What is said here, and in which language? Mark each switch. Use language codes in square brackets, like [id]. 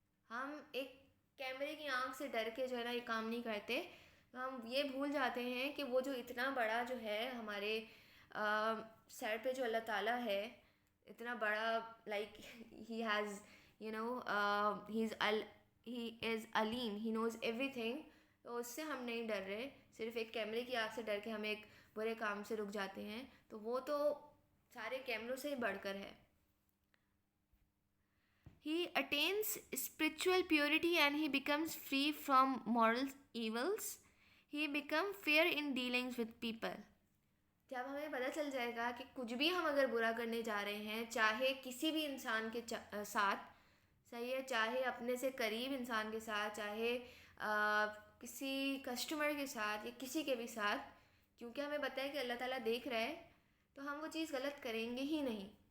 [ur] ہم ایک کیمرے کی آنکھ سے ڈر کے جو ہے نا یہ کام نہیں کرتے, ہم یہ بھول جاتے ہیں کہ وہ جو اتنا بڑا جو ہے ہمارے سر پہ جو اللہ تعالیٰ ہے, اتنا بڑا, [en] Like he has you know he is Aleem, he nose every thing. [ur] تو اس سے ہم نہیں ڈر رہے, صرف ایک کیمرے کی آنکھ سے ڈر کے ہم ایک برے کام سے رک جاتے ہیں, تو وہ تو سارے کیمروں سے ہی بڑھ کر ہے. [en] He attains spiritual purity and he becomes free from moral evils. He becomes fair in dealings with people. [ur] جب ہمیں پتہ چل جائے گا کہ کچھ بھی ہم اگر برا کرنے جا رہے ہیں, چاہے کسی بھی انسان کے ساتھ, صحیح ہے, چاہے اپنے سے قریب انسان کے ساتھ, چاہے کسی کسٹمر کے ساتھ یا کسی کے بھی ساتھ, کیونکہ ہمیں پتہ ہے کہ اللہ تعالیٰ دیکھ رہا ہے, تو ہم وہ چیز غلط کریں گے ہی نہیں.